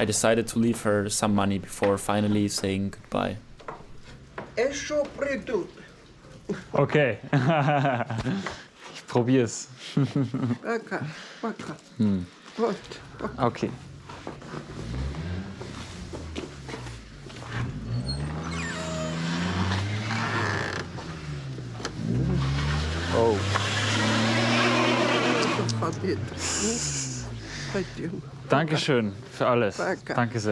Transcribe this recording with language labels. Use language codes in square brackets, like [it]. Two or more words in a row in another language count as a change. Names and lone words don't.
[en] I decided to leave her some money before finally saying goodbye. [ru] Еще придут. [de] Okay. Ich probier's. [ru] Пока, пока. Вот. [en] Okay. Oh. [de] Dankeschön für alles. Danke sehr.